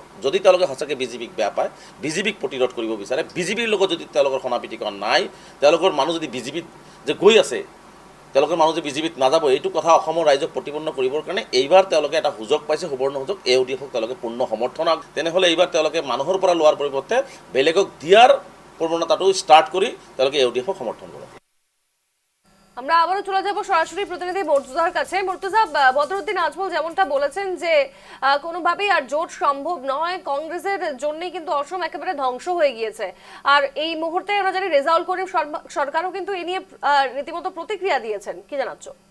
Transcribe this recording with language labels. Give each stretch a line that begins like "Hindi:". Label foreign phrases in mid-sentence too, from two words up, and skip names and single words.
Assamese: যদি তেওঁলোকে সঁচাকৈ বিজেপিক বেয়া পায়, বিজেপিক প্ৰতিৰোধ কৰিব বিচাৰে, বিজেপিৰ লগত যদি তেওঁলোকৰ সনাপিটিকৰণ নাই, তেওঁলোকৰ মানুহ যদি বিজেপিত যে গৈ আছে, তেওঁলোকৰ মানুহ যে বিজেপিত নাযাব, এইটো কথা অসমৰ ৰাইজক প্ৰতিপন্ন কৰিবৰ কাৰণে এইবাৰ তেওঁলোকে এটা সুযোগ পাইছে, সুবৰ্ণ সুযোগ। এআইইউডিএফক তেওঁলোকে পূৰ্ণ সমৰ্থন আগ, তেনেহ'লে এইবাৰ তেওঁলোকে মানুহৰ পৰা লোৱাৰ পৰিৱৰ্তে বেলেগক দিয়াৰ প্ৰৱণতাটো ষ্টাৰ্ট কৰি তেওঁলোকে এআইইউডিএফক সমৰ্থন কৰে।
Bangla: আমরা আবারও চলে যাব সরাসরি প্রতিনিধি মর্তুজার কাছে। মর্তুজা, বদরুদ্দিন আজমল যেমনটা বলেছেন যে কোনোভাবেই আর জোট সম্ভব নয়, কংগ্রেসের জন্যই কিন্তু অসম একেবারে ধ্বংস হয়ে গিয়েছে। আর এই মুহূর্তে আমরা জানি রেজাউল করিম সরকারও কিন্তু এই নিয়ে রীতিমতো প্রতিক্রিয়া দিয়েছেন, কি জানাচ্ছ?